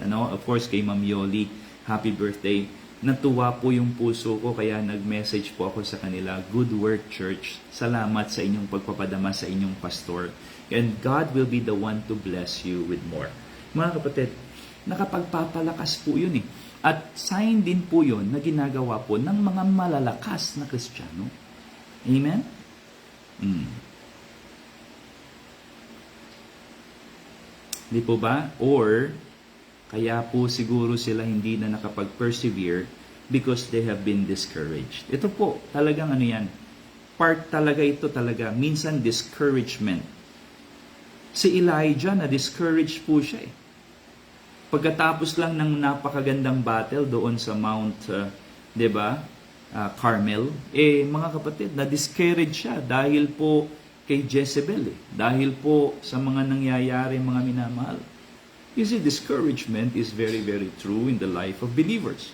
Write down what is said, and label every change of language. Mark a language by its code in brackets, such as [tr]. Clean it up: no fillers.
[en] Of course, [tl] kay Ma'am Yoli, [en] happy birthday. [tl] Natuwa po yung puso ko, kaya nag-message po ako sa kanila, [en] good work, church. [tl] Salamat sa inyong pagpapadama sa inyong pastor. [en] And God will be the one to bless you with more. [tl] Mga kapatid, nakapagpapalakas po yun eh. At sign din po yun na ginagawa po ng mga malalakas na Kristiyano. Amen? Di po ba? Or, Kaya po siguro sila hindi na nakapag-persevere [en] because they have been discouraged. [tl] Ito po, talagang ano yan, part talaga ito talaga, minsan discouragement. Si Elijah, na-discouraged po siya eh. Pagkatapos lang ng napakagandang battle doon sa Mount, 'di ba? Carmel, mga kapatid, na-discourage siya dahil po kay Jezebel dahil po sa mga nangyayari, mga minamahal. [en] You see, discouragement is very, very true in the life of believers.